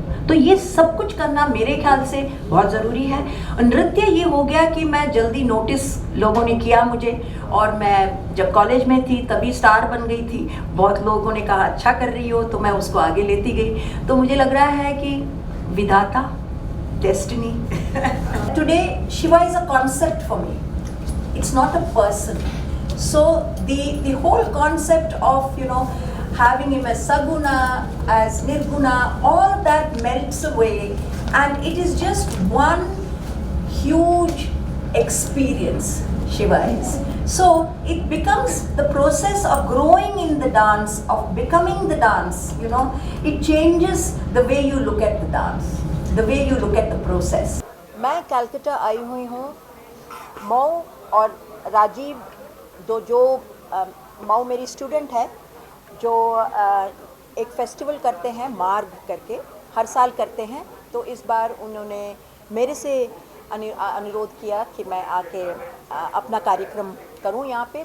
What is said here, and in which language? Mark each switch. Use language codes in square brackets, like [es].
[hi] तो ये सब कुछ करना मेरे ख्याल से बहुत ज़रूरी है। नृत्य ये हो गया कि मैं जल्दी नोटिस लोगों ने किया मुझे, और मैं जब कॉलेज में थी तभी स्टार बन गई थी। बहुत लोगों ने कहा अच्छा कर रही हो, तो मैं उसको आगे लेती गई। तो मुझे लग रहा है कि विधाता, destiny. [en] Today Shiva is a concept for me, it's not a person. So the whole concept of having him as Saguna, as Nirguna, all that melts away, and it is just one huge experience, Shiva is. So it becomes the process of growing in the dance, of becoming the dance, it changes the way you look at the dance, the way you look at the process. [hi] मैं कलकत्ता आई हुई हूँ। मऊ और राजीव जो मऊ मेरी student है, जो एक festival करते हैं मार्ग करके, हर साल करते हैं। तो इस बार उन्होंने मेरे से अनुरोध किया कि मैं आके अपना कार्यक्रम करूं यहाँ पे।